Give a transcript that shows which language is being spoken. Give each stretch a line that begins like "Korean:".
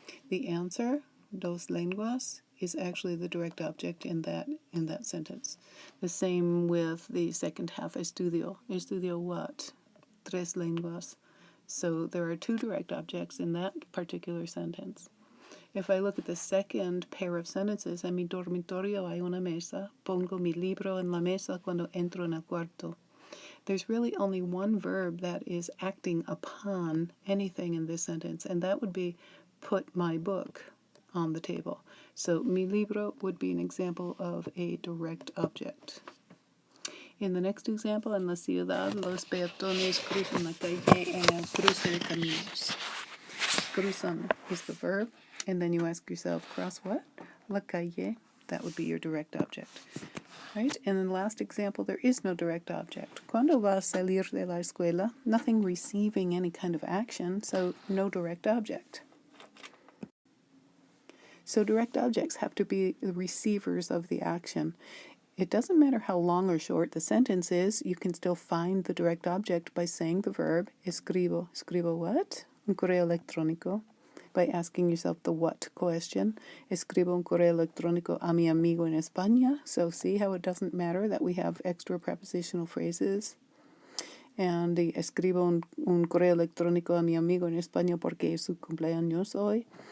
English: The answer,
Spanish: dos lenguas,
English: is actually the direct object in that sentence. The same with the second half, estudio. Estudio what?
Spanish: Tres lenguas.
English: So there are two direct objects in that particular sentence. If I look at the second pair of sentences,
Spanish: en mi dormitorio hay una mesa, pongo mi libro en la mesa cuando entro en el cuarto.
English: There's really only one verb that is acting upon anything in this sentence, and that would be put my book on the table. So mi libro would be an example of a direct object. In the next example,
Spanish: en la ciudad, los peatones cruzan la calle en el cruce de caminos.
English: Cruzan is the verb, and then you ask yourself, cross what?
Spanish: La calle.
English: That would be your direct object. Right? And in the last example, there is no direct object.
Spanish: Cuando va a salir de la escuela?
English: Nothing receiving any kind of action, so no direct object. So direct objects have to be the receivers of the action. It doesn't matter how long or short the sentence is, you can still find the direct object by saying the verb, escribo. Escribo what?
Spanish: Un correo electrónico.
English: By asking yourself the what question.
Spanish: Escribo un correo electrónico a mi amigo en España.
English: So see how it doesn't matter that we have extra prepositional phrases. And the
Spanish: escribo un correo electrónico a mi amigo en España porque es su cumpleaños hoy.